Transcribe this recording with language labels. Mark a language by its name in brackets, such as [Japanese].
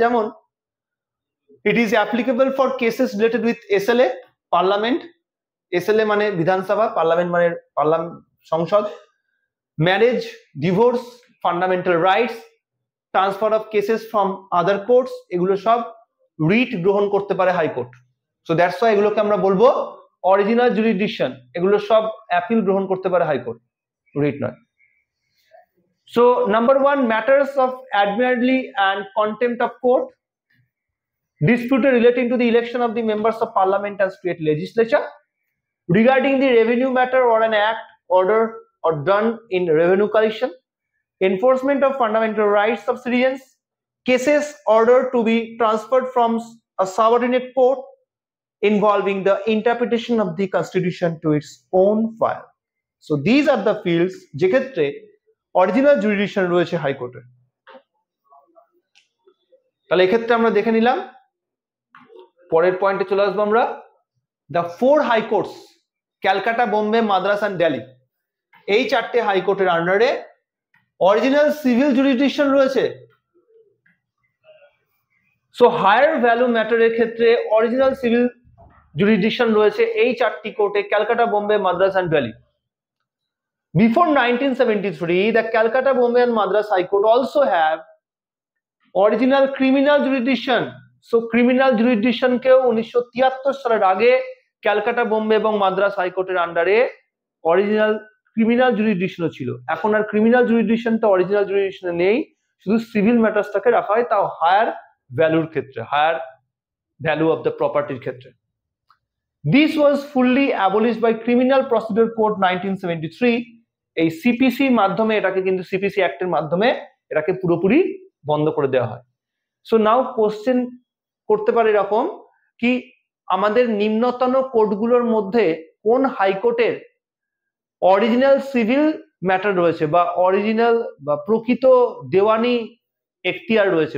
[Bangla] যেমন [English] it is applicable for cases related with SLA, [Bangla] parliament, SLA মানে বিধানসভা, parliament মানে সংসদ, marriage, divorce, fundamental rights, transfer of cases from other courts, এগুলো সব রিট গ্রহণ করতে পারে হাইকোর্ট। [English] so that's why [Bangla] এগুলোকে আমরা বলবো অরিজিনাল জুরিসডিকশন। এগুলো সব অ্যাপিল গ্রহণ করতে পারে হাইকোর্ট, রিট নয়। [English] So number 1, matters of admiralty and contempt of court, disputed relating to the election of the members of parliament and state legislature, regarding the revenue matter or an act, order or done in revenue collection, enforcement of fundamental rights of citizens, cases ordered to be transferred from a subordinate court involving the interpretation of the constitution to its own file. So these are the fields [Bangla] যে ক্ষেত্রে original jurisdiction রয়েছে হাইকোর্টে। তাহলে এক্ষেত্রে আমরা দেখে নিলাম। পরের পয়েন্টে চলে আসবো আমরা, the 4 high courts, Calcutta, Bombay, Madras and Delhi, এই 4টে হাইকোর্টের আন্ডারে অরিজিনাল সিভিল জুরিসডিকশন রয়েছে। সো হায়ার ভ্যালু ম্যাটারের ক্ষেত্রে অরিজিনাল সিভিল জুরিসডিকশন রয়েছে এই 4টি কোর্টে, Calcutta, Bombay, Madras and Delhi. [English] Before 1973, the Calcutta, Bombay and Madras High Court also have original criminal jurisdiction. So criminal jurisdiction [Bangla] কেও 1973 সালের আগে ক্যালকাটা, বোম্বে এবং মাদ্রাস হাইকোর্টের আন্ডারে অরিজিনাল ক্রিমিনাল জুরিসডিকশন ছিল। এখন আর ক্রিমিনাল জুরিসডিকশনটা অরিজিনাল জুরিসডিকশনে নেই, শুধু সিভিল ম্যাটার্সটাকে রাখা হয়, তাও হায়ার ভ্যালুর ক্ষেত্রে, হায়ার ভ্যালু অফ দ্য প্রপার্টির ক্ষেত্রে। [English] This was fully abolished by Criminal Procedure Code 1973. [Bangla] এই সিপিসির মাধ্যমে, এটাকে কিন্তু সিপিসি অ্যাক্টের মাধ্যমে এটাকে পুরোপুরি বন্ধ করে দেওয়া হয়। সো নাও কোশ্চেন করতে পারে এরকম কি, আমাদের নিম্নতম কোর্টগুলোর মধ্যে কোন হাইকোর্টের অরিজিনাল সিভিল ম্যাটার রয়েছে বা অরিজিনাল বা প্রকৃত দেওয়ানি এখতিয়ার রয়েছে?